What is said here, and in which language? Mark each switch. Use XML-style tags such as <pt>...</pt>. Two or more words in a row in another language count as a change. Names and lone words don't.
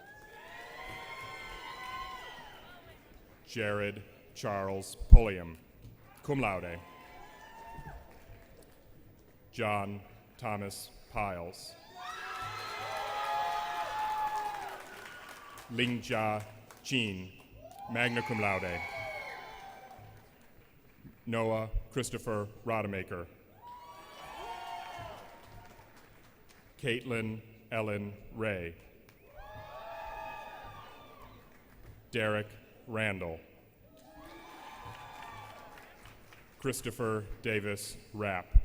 <en>Jared Charles Pulliam,</en> <la>cum laude.</la> <en>John Thomas Pyles. Lingjia Jean,</en> <la>magna cum laude.</la> <en>Noah Christopher Rodemaker. Caitlin Ellen Ray. Derek Randall. Christopher Davis Rapp.</en>